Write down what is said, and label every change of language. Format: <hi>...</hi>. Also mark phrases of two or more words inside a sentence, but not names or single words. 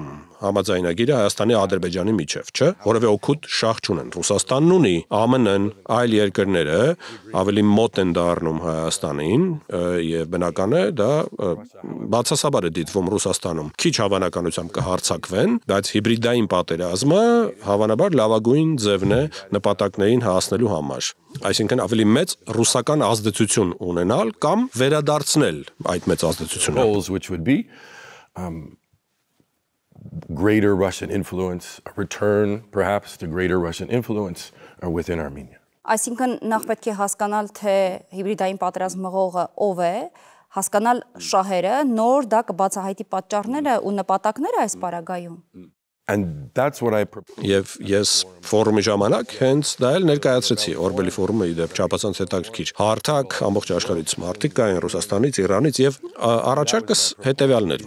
<hy>հետաքրքրում համաձայնագիրը Հայաստանի Ադրբեջանի միջև, չէ՞, որևէ օգուտ շահ չունեն։ Ռուսաստանն ունի, ԱՄՆ-ն, այլ երկրները ավելի մոտ են դառնում Հայաստանին եւ բնական է դա բացասաբար է դիտվում Ռուսաստանում։ Քիչ հավանականությամբ կհարձակվեն, բայց հիբրիդային պատերազմը հավանաբար լավագույն ձևն է նպատակներին հասնելու համար։ Այսինքն ավելի մեծ ռուսական ազդեցություն ունենալ կամ վերադարձնել այդ մեծ ազդեցությունը։</hy> <en>Which would be greater Russian influence, a return perhaps to greater Russian influence within Armenia.</en> <hy>Այսինքն նախ պետք է հասկանալ, թե հիբրիդային պատերազմ մղողը ով է, հասկանալ շահերը, նոր դա կբացահայտի պատճառները ու նպատակները այս պարագայում։</hy> <en>And that's what I</en> <hy>Եվ ես ֆորումի ժամանակ հենց դա էլ ներկայացրեցի Օրբելի ֆորումը իդեպ չափազանց հետաքրքիր։ Հարթակ ամբողջ աշխարհից մարդիկ կային Ռուսաստանից, Իրանից եւ առաջարկս հետեւյալն էր,</hy>